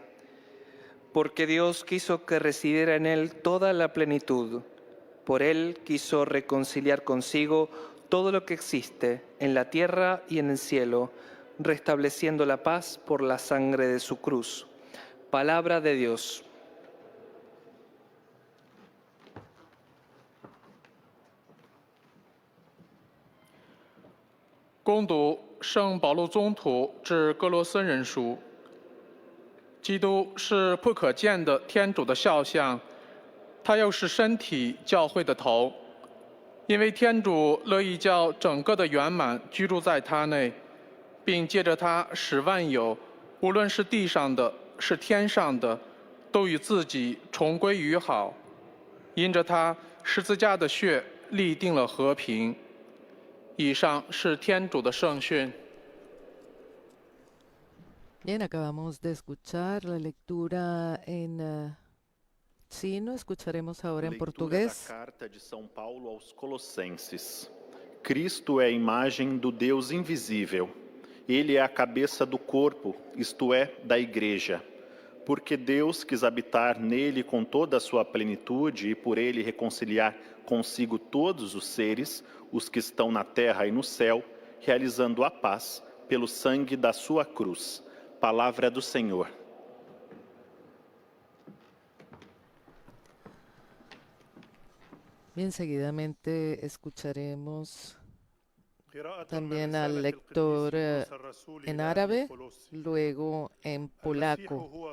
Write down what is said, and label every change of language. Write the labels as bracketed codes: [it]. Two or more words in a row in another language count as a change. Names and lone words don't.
[es] Porque Dios quiso que residiera en Él toda la plenitud. Por Él quiso reconciliar consigo todo lo que existe en la tierra y en el cielo, restableciendo la paz por la sangre de su cruz. Palabra de Dios. [zh] 恭读圣保禄宗徒致哥罗森人书。基督是不可见的天主的肖像，他又是身体教会的头。因为天主乐意叫整个的圆满居住在他内，并借着他使万有，无论是地上的，是天上的，都与自己重归于好。因着他十字架的血立定了和平。以上是天主的圣训。 [es] Bien, acabamos de escuchar la lectura en chino, escucharemos ahora en portugués. [pt] Da carta de São Paulo aos Colossenses. Cristo é a imagem do Deus invisível. Ele é a cabeça do corpo, isto é, da igreja. Porque Deus quis habitar nele com toda a sua plenitude e por ele reconciliar consigo todos os seres, os que estão na terra e no céu, realizando a paz pelo sangue da sua cruz. Palavra do Senhor. [es] Bien, seguidamente escucharemos también al lector en árabe, luego en polaco.